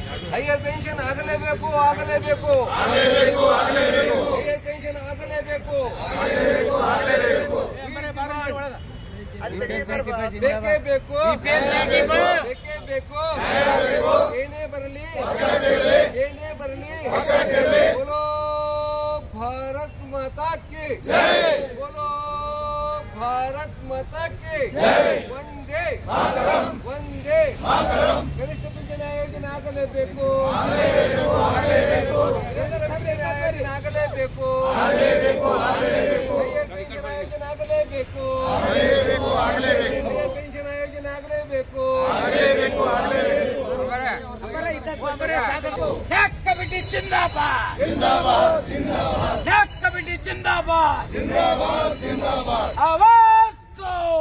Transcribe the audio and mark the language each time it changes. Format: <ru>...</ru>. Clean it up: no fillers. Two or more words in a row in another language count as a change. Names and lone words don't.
<kn>ಹೈಯರ್ ಪೆನ್ಷನ್ ಆಗಲೇಬೇಕು ಆಗಲೇಬೇಕು ಹೈಯರ್ ಪೆನ್ಷನ್ ಆಗಲೇಬೇಕು ಬೇಕೇ ಬೇಕು ಬೇಕೇ ಬೇಕು ಏನೇ ಬರಲಿ</kn> <hi>बोलो भारत माता की बोलो भारत माता की वंदे वंदे कनिष्ठ</hi> <kn>ಪಿಂಚಣಿ ಯೋಜನೆ ಆಗಲೇಬೇಕು ಆಗಲೇಬೇಕು ಪೆನ್ಷನ್ ಯೋಜನೆ ಆಗಲೇಬೇಕು ಪೆನ್ಷನ್ ಯೋಜನೆ ಆಗಲೇಬೇಕು ನ್ಯಾಕ್ ಕಮಿಟಿ</kn> <hi>जिंदाबाद जिंदाबाद जिंदाबाद</hi> <kn>ನ್ಯಾಕ್ ಕಮಿಟಿ</kn> <hi>जिंदाबाद जिंदाबाद जिंदाबाद आवाज़ दो</hi>